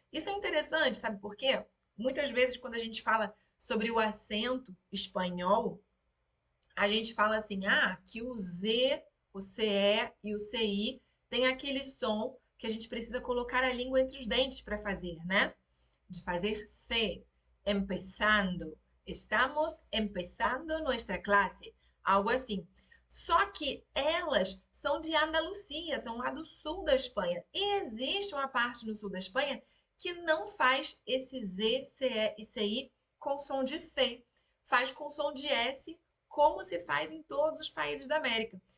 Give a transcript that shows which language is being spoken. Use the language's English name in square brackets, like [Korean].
[Portuguese] Isso é interessante, sabe por quê? Muitas vezes, quando a gente fala sobre o acento espanhol, a gente fala assim, que o Z, o CE e o CI tem aquele som que a gente precisa colocar a língua entre os dentes para fazer, né? De fazer C, empezando. [Spanish] Estamos empezando nuestra clase. [Portuguese] Algo assim. Só que elas são de Andalucia, são lá do sul da Espanha. E existe uma parte no sul da Espanha que não faz esse Z, CE e CI com som de C. Faz com som de S, como se faz em todos os países da América.